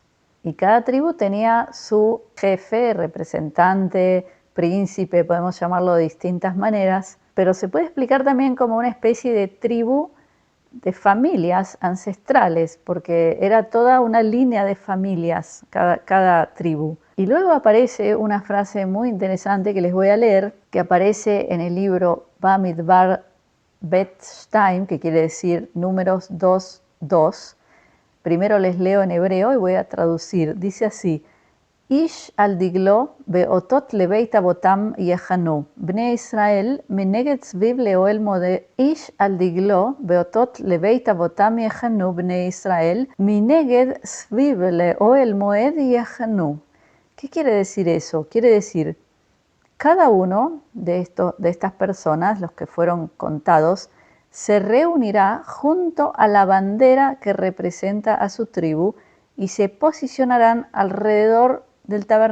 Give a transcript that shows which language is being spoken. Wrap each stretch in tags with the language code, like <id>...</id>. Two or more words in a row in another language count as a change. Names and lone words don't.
<es>Y cada tribu tenía su jefe, representante, príncipe, podemos llamarlo de distintas maneras, pero se puede explicar también como una especie de tribu de familias ancestrales, porque era toda una línea de familias cada tribu. Y luego aparece una frase muy interesante que les voy a leer, que aparece en el libro Bamidbar Bet Shtaim, que quiere decir números 2, 2. Primero les leo en hebreo y voy a traducir. Dice así:</es> <he>איש על דגלו באתת לבית אבתם יחנו. בני ישראל מנגד סביב לאהל מועד. איש על דגלו באתת לבית אבתם יחנו. בני ישראל מנגד סביב לאהל מועד יחנו.</he> <es>¿Qué quiere decir eso? Quiere decir, cada uno de estas personas, los que fueron contados, se reunirá junto a la bandera que representa a su tribu y se posicionarán alrededor del tabernáculo.</es>